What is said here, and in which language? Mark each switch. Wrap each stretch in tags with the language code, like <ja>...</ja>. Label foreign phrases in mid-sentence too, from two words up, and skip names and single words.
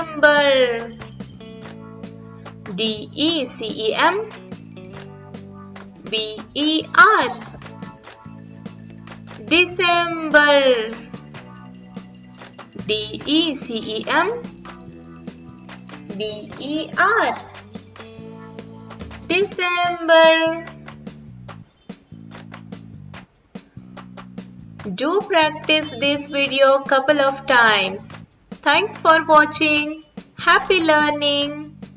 <en>December, D-E-C-E-M B-E-R. December. D-E-C-E-M-B-E-R. December. Do practice this video couple of times. Thanks for watching. Happy learning.</en>